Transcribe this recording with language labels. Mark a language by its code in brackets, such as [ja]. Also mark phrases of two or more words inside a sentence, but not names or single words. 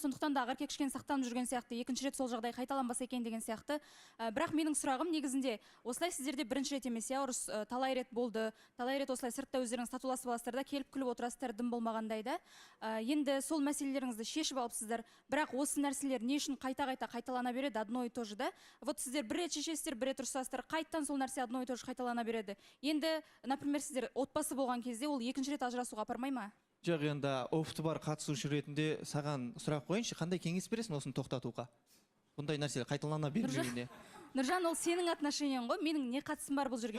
[kk] Сондықтан да Ақерке кішкене сақтанып жүрген сияқты, екінші рет сол жағдай қайталанбаса екен деген сияқты. Бірақ менің сұрағым негізінде, осылай сіздерде бірінші рет емес, я, ұрыс талай рет болды, талай рет осылай сыртта өздеріңіз татуласып аласыздар да, келіп күліп отырасыздар, дым болмағандай да. Енді сол мәселелеріңізді шешіп алыпсыздар. Бірақ осы нәрселер не үшін қайта-қайта қайталана береді, [ru] одно и то же да? [kk] Вот сіздер бір рет шешесіздер, бір рет ұрсасыздар, қайттан сол нәрсе [ru] одно и то же [kk] қайталана береді. Енді, например, сіздер отбасы болған кезде ол екінші рет ажырасуға апармай ма? Жоқ, енді опыты бар қатысушы ретінде саған сұрақ қойыншы, қандай кеңес бересің осыны тоқтатуға? Бұндай нәрселер қайталана бермегенде. Нұржан, ол сенің отношенияң ғой, менің не қатысым бар бұл жерге?